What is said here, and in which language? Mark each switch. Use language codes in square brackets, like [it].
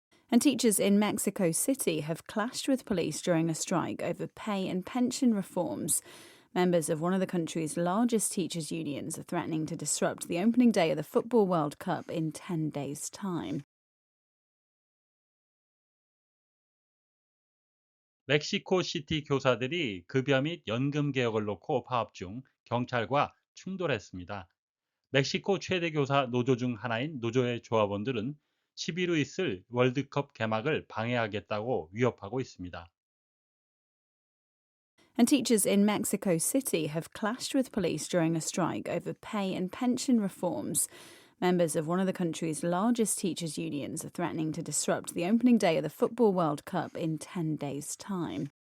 [en] And teachers in Mexico City have clashed with police during a strike over pay and pension reforms. Members of one of the country's largest teachers' unions are threatening to disrupt the opening day of the Football World Cup in 10 days' time. [ko] 멕시코 시티 교사들이 급여 및 연금 개혁을 놓고 파업 중 경찰과 충돌했습니다. 멕시코 최대 교사 노조 중 하나인 노조의 조합원들은 10일 후 있을 월드컵 개막을 방해하겠다고 위협하고 있습니다. [en] And teachers in Mexico City have clashed with police during a strike over pay and pension reforms. Members of one of the country's largest teachers' unions are threatening to disrupt the opening day of the Football World Cup in 10 days' time.